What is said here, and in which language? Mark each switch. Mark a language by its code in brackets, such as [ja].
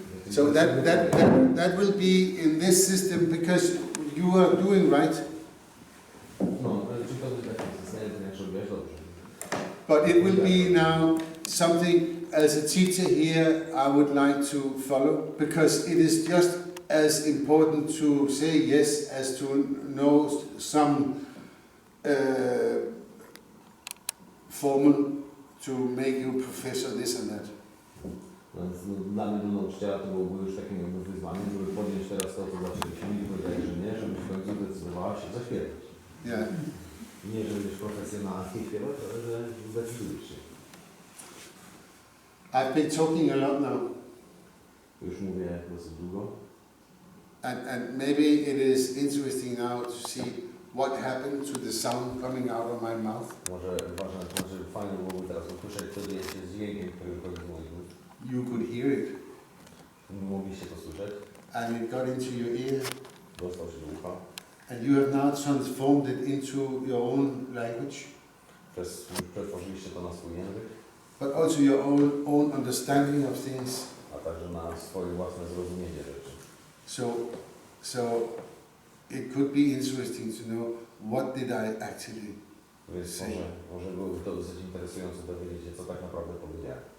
[en] So that will be in this system because you are doing right. [pl] No, czy to jest taki system, jak robisz dobrze. [en] But it will be now something as a teacher here I would like to follow because it is just as important to say yes as to know some formula to make you professor this and that. [pl] No więc dla mnie, do nauczyciela, to byłoby już takim jakby wyzwaniem, żeby podjąć teraz to, co zaczęliśmy i powiedzieć, że nie, żebyś w końcu zdecydowała się zaśpiewać. [en] Yeah. [pl] Nie, że będziesz profesjonalnie śpiewać, ale że zdecydujesz się. [en] I've been talking a lot now, [pl] Już mówię dosyć długo. [en] and maybe it is interesting now to see what happened to the sound coming out of my mouth. [pl] Może fajnie byłoby teraz usłyszeć, co dzieje się z dźwiękiem, który wychodzi z moich ust. [en] You could hear it, [pl] Mogliście to słyszeć, [en] and it got into your ear, [pl] dostał się do ucha. [en] and you have now transformed it into your own language, [pl] Przetworzyliście to na swój język, [en] but also your own understanding of things. [pl] a także na swoje własne zrozumienie rzeczy. [en] So it could be interesting to know what did I actually [pl] Więc [en] say, [pl] może byłoby to dosyć interesujące dowiedzieć się, co tak naprawdę powiedziałem.